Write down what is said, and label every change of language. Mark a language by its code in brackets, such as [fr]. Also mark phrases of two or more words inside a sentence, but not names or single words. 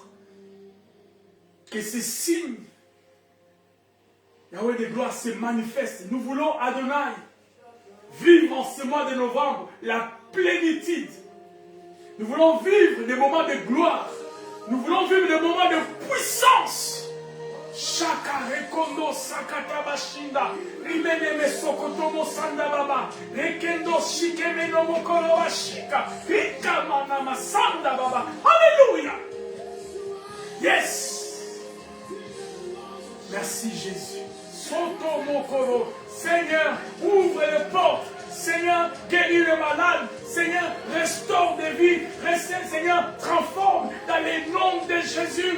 [fr] Que ces signes, Yahweh de gloire, se manifestent. Nous voulons, Adonai, vivre en ce mois de novembre la plénitude. Nous voulons vivre des moments de gloire. Nous voulons vivre des moments de puissance. Shaka rekondo sakata bashinda rimene mesokoto mosanda baba rekendo shikeme no mokoro washika rika mana masanda baba. Hallelujah. Yes. Merci Jésus. Soto Mokoro. Seigneur, ouvre les portes. Seigneur, guéris le malade. Seigneur, restaure des vies. Seigneur, transforme dans les noms de Jésus.